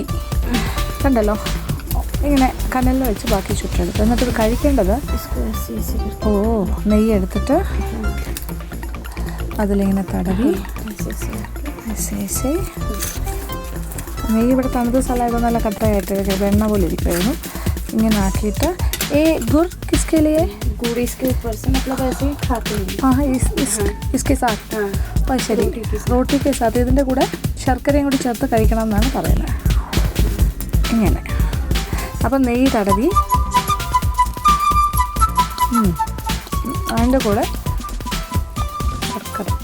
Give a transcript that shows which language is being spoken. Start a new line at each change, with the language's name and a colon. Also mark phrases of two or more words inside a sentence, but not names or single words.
Malayalam: കണ്ടല്ലോ, ഇങ്ങനെ കനലിൽ വെച്ച് ബാക്കി ചുട്ടെടുത്തു. എന്നിട്ട് കഴിക്കേണ്ടത് നെയ്യ് എടുത്തിട്ട് അതിലിങ്ങനെ തടവി. നെയ്യ് ഇവിടെ തണുത്ത സ്ഥലമായിട്ട് നല്ല കട്ടയായിട്ട് വെണ്ണ പോലെ ഇരിക്കുമായിരുന്നു. ഇങ്ങനെ ആക്കിയിട്ട്
Hindi: गुड़ किसके लिए? गुड़ इसके ऊपर से मतलब ऐसे ही खाते हैं. हाँ, इसके साथ.
Malayalam: ശരി, റോട്ടിക്ക് സാത്ത് ഇതിൻ്റെ കൂടെ ശർക്കരയും കൂടി ചേർത്ത് കഴിക്കണം എന്നാണ് പറയുന്നത്. ഇങ്ങനെ അപ്പം നെയ്യ് തടവി അതിൻ്റെ കൂടെ ശർക്കര.